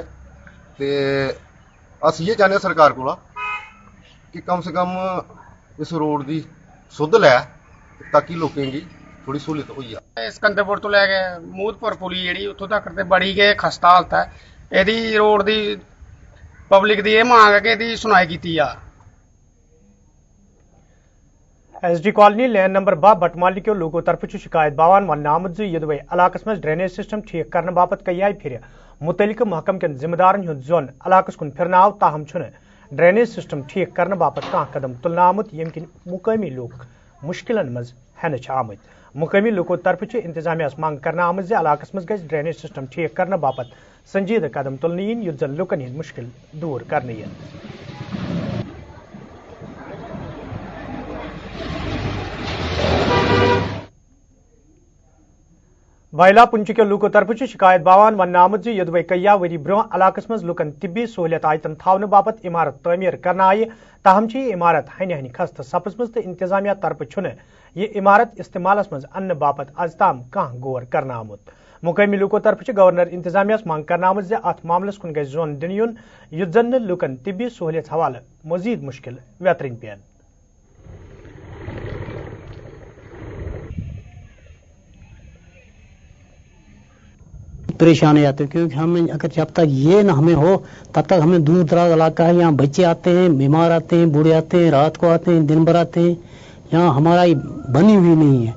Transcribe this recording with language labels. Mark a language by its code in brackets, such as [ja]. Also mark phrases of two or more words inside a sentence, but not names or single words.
[hi] तो अस ये चाहते सरकार को कि कम से कम इस रोड की सुध लै ताकि लोगों की थोड़ी सहूलत हो जाए। [doi] सिकंदरपुर तो लैके मूदपुर पुली जी उतों तक तो बड़ी गए खस्ता हालत है, यदि रोड की पब्लिक की मांग है कि यदि सुनाई की जा। [ks] SD कॉलोनी [en] lane number [ks] 2 बटमाली के लोगों तरफ शिकायत बावान वन आमद यदवे इलाकस में [en] drainage system [hi] ठीक करने [ks] बाबत कयाय फिर मुतलिक महकम के जिम्मेदारन हुंद जोन इलाकस कुन फिरनाव ताहम छुन [en] drainage system [hi] ठीक करने [ks] बाबत कह कदम तुलन आमुत यमकिन मुकामी लोग मुश्किलन मज हेन आमत। मुकामी लोगों तरफ इंतजामिया मांग करना आमद इलाकस मज गज [en] drainage system [hi] ठीक करने [ks] बाबत संजीदा कदम तुलन इन युद्ध जन लुकन हंद मुश्किल दूर करने। बाइला पुंछ के लूको तरफ शिकायत बावान वन आमद यदवे कया वरी ब्रोह इलाकस मज लुकन तिब्बी सहूलियत आयतन थावन बाबत इमारत तमीर करना आय, ताहम इमारत हन हन खस्त सपजमज तो इंतजामिया तरफ छुन ये इमारत इस्तेमालस मज अन्न बाबत आज ताम कह गौर करना आमुत। मुकामी लूको तरफ गवर्नर इंतजामिया मांग करना आमुत अत मामलस कुन गज जोन दिन युन युद्ध जन लुकन तिब्बी सहूलियत हवाले मजीद मुश्किल वेतरन पेन। [hi] परेशान हो जाते हैं क्योंकि हमें अगर जब तक ये ना हमें हो तब तक हमें दूर दराज इलाका है, यहाँ बच्चे आते हैं, बीमार आते हैं, बूढ़े आते हैं, रात को आते हैं, दिन भर आते हैं, यहाँ हमारा बनी हुई नहीं है।